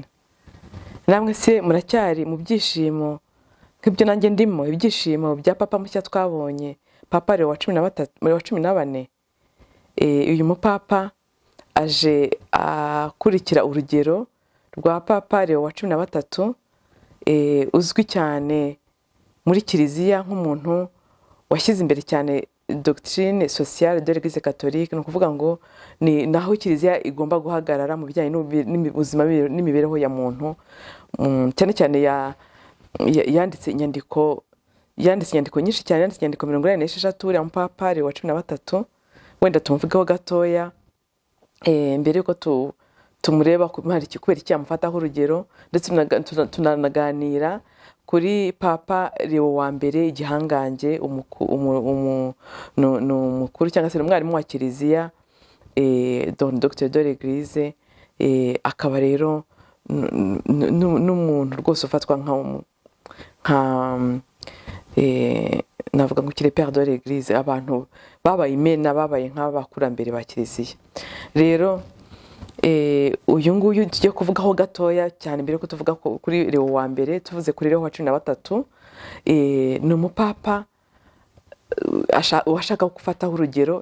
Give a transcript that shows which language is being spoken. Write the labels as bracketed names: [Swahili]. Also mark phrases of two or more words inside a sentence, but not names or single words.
[Kinyarwanda] Namwe se muracyari mu byishimo nk'ibyo nanjye ndimo, ibyishimo bya Papa mushya twabonye, Papa Leo wa 14. Uyu mupapa aje akurikira urugero rwa Papa Leo wa 13, uzwi cyane muri Kiliziya nk'umuntu washyize imbere cyane [French] doctrine sociale de l'Église catholique. [Kinyarwanda] No kuvuga ngo ni naho Kiliziya igomba guhagarara mu bijyanye n'ubuzima n'imibereho ya muntu. Cyane cyane yanditse inyandiko nyinshi cyane, yanditse inyandiko 46 uriya mupapa Leo wa 13. Wenda tumuvugaho gatoya mbere yuko tumureba kubera iki yamufataho urugero, ndetse tunanaganira kuri Papa Leo wa mbere, igihangange, umukuru cyangwa se umwarimu wa Kiliziya, [French] Docteur de l'Église, [Kinyarwanda] akaba rero n'umuntu rwose ufatwa navuga ngo kire [French] Père de l'Église, [Kinyarwanda] abantu babaye imena, babaye nk'abakurambere ba Kiliziya. Rero uyu nguyu tujye kuvugaho gatoya cyane mbere ko tuvuga kuri Leo wa mbere. Tuvuze kuri Leo wa 13, ni umupapa washaka gufataho urugero.